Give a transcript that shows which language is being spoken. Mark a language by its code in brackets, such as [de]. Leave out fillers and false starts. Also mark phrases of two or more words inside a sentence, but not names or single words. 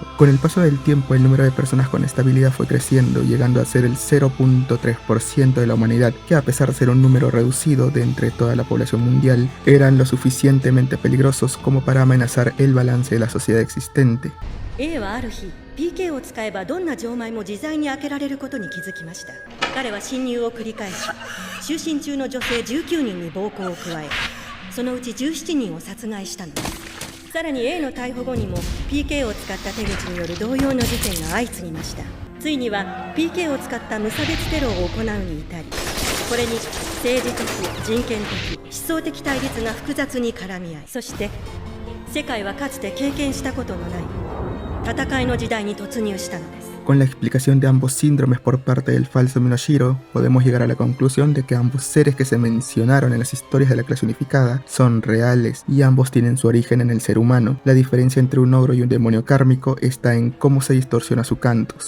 [es] Con el paso del tiempo, el número de personas con esta habilidad fue creciendo, llegando a ser el 0.3% de la humanidad, que a pesar de ser un número reducido de entre toda la población mundial, eran lo suficientemente peligrosos como para amenazar el balance de la sociedad existente. [ja] A はある日 PK を使えばどんな錠前も自在に開けられることに気づきました。彼は侵入を繰り返し、就寝中の女性19人に暴行を加え、そのうち17人を殺害したのです。さらに A の逮捕後にも PK を使った手口による同様の事件が相次ぎました。ついには PK を使った無差別テロを行うに至り、これに政治的、人権的、思想的対立が複雑に絡み合い、そして世界はかつて経験したことのない戦いの時代に突入したのです。 [es] Con la explicación de ambos síndromes por parte del falso Minoshiro, podemos llegar a la conclusión de que ambos seres que se mencionaron en las historias de la clase unificada son reales y ambos tienen su origen en el ser humano. La diferencia entre un ogro y un demonio kármico está en cómo se distorsiona su cantus.